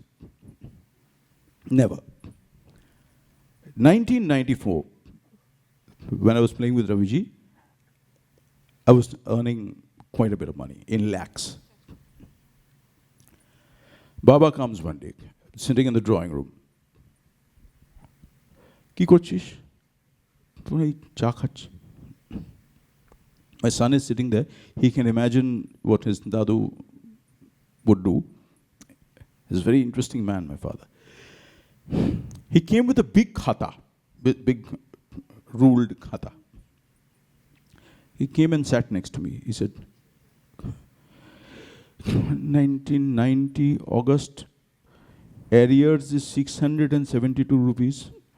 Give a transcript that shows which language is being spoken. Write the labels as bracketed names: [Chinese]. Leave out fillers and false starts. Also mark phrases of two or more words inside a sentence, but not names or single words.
[English] Never. 1994, when I was playing with Ravi ji, I was earning quite a bit of money, in lakhs. Baba comes one day, sitting in the drawing room. [Bangla] কী করছিস? চা খাচ্ছ. [English] My son is sitting there. He can imagine what his dadu would do. He's a very interesting man, my father. He came with a big khata, big ruled khata. He came and sat next to me. He said, 1990 August, arrears is 672 rupees.